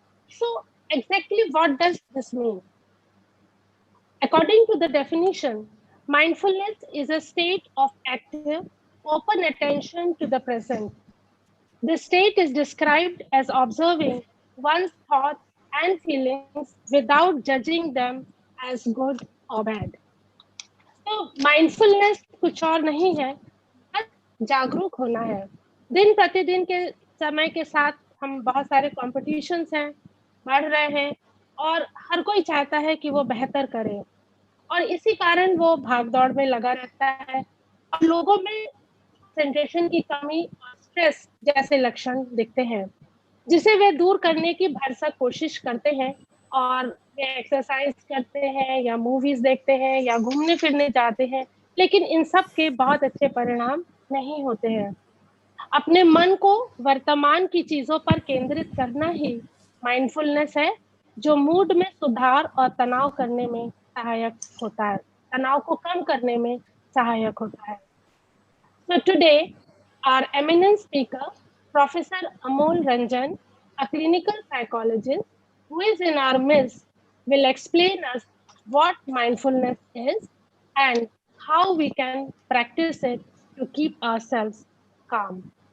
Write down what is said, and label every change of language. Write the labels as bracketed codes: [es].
[en] So, exactly what does this mean? According to the definition, mindfulness is a state of active, open attention to the present. This state is described as observing one's thoughts and feelings without judging them as good or bad. [hi] तो mindfulness कुछ और नहीं है, बस जागरूक होना है। दिन प्रतिदिन के समय के साथ हम बहुत सारे कॉम्पिटिशन्स हैं, बढ़ रहे हैं और हर कोई चाहता है कि वो बेहतर करे और इसी कारण वो भाग-दौड़ में लगा रहता है और लोगों में कंसंट्रेशन की कमी और स्ट्रेस जैसे लक्षण दिखते हैं, जिसे वे दूर करने की भरसक कोशिश करते हैं और वे एक्सरसाइज करते हैं या मूवीज देखते हैं या घूमने-फिरने जाते हैं, लेकिन इन सब के बहुत अच्छे परिणाम नहीं होते हैं। अपने मन को वर्तमान की चीजों पर केंद्रित करना ही माइंडफुलनेस है, जो मूड में सुधार और तनाव करने में सहायक होता है, तनाव को कम करने में सहायक होता है। [en] So today, our eminent speaker, Professor Amol Ranjan, a clinical psychologist who is in our midst, will explain us what mindfulness is and how we can practice it to keep ourselves calm.